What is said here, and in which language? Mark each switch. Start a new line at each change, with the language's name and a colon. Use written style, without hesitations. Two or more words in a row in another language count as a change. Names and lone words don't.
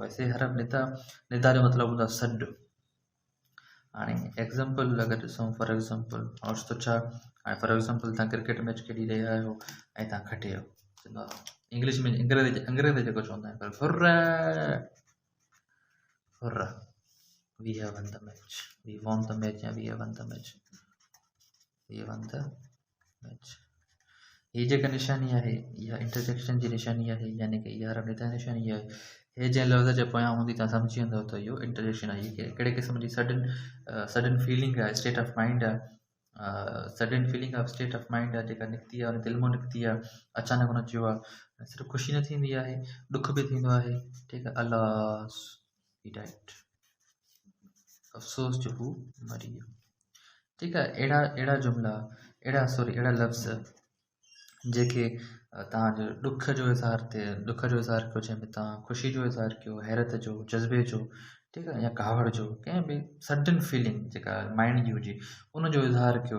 Sindhi: वैसे हरफ़ निदा जो मतिलबु हूंदो आहे सॾु। हाणे एग्ज़ाम्पल अगरि ॾिसूं,
English: for example
Sindhi: ओचितो छा, हाणे
English: for example
Sindhi: तव्हां
English: cricket match
Sindhi: खेॾी रहिया आहियो ऐं तव्हां खटे वियो, चवंदो आहे इंग्लिश में, अंग्रेज़ी जेको चवंदा आहिनि, पर हुर्र,
English: we have won the match, we won the match, या we have won the match, we won the match।
Sindhi: ये जेका निशानी आहे इहा इंटरजेक्शन जी निशानी आहे, यानी कि इहा हरफ़ निदा निशानी आहे। हे जंहिं लफ़्ज़ जे पोयां हूंदी तव्हां सम्झी वेंदव त इहो इंटरजेक्शन आहे। इहे कहिड़े क़िस्म जी
English: sudden feeling
Sindhi: आहे,
English: state of mind
Sindhi: आहे,
English: sudden feeling of state of mind
Sindhi: आहे जेका निकिती आहे, दिलि मां निकिती आहे, अचानक हुन चयो आहे। सिर्फ़ु ख़ुशी न थींदी आहे, ॾुख बि थींदो आहे, ठीकु आहे।
English: alas he died,
Sindhi: अफ़सोस जो हू मरी वियो, ठीकु आहे। अहिड़ा जुमिला, अहिड़ा लफ़्ज़ जेके तव्हांजो ॾुख जो इज़हार कयो, जंहिंमें तव्हां ख़ुशी जो इज़हार कयो, हैरत जो, जज़्बे जो, ठीकु आहे, या कावड़ जो, कंहिं बि
English: sudden feeling
Sindhi: जेका माइंड जी हुजे उनजो इज़हार कयो।